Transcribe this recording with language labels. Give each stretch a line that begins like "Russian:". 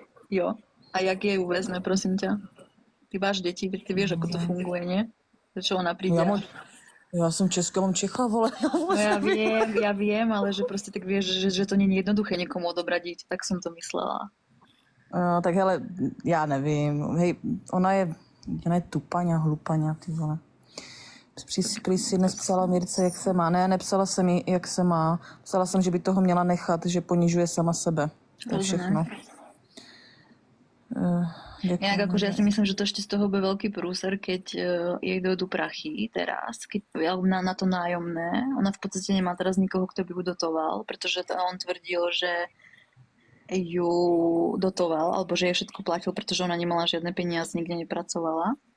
Czech: Jo, a jak jej vezme, prosím ťa?
Slovak: Ty máš deti, ty vieš, ako to funguje, nie? Čo ona príde?
Czech: Já jsem Česká, mám Čecha, vole.
Slovak: No ja viem, ale že proste tak vieš, že to nie je jednoduché někomu odobrať dieťa, tak som to myslela.
Czech: Tak hele, já nevím. Hej, ona je tupaňa, hlupaňa, ty vole. Prý si dnes psala Mirce, jak se má. Ne, nepsala jsem jí, jak se má. Psala jsem, že by toho měla nechat, že ponižuje sama sebe. To je všechno.
Slovak: Inak akože ja si myslím, že to ešte z toho bude veľký prúser, keď jej dojdú prachy teraz, keď na to nájomné. Ona v podstate nemá teraz nikoho, kto by ju dotoval, pretože on tvrdil, že ju dotoval, alebo že jej všetko platil, pretože ona nemala žiadne peniaze, nikde nepracovala.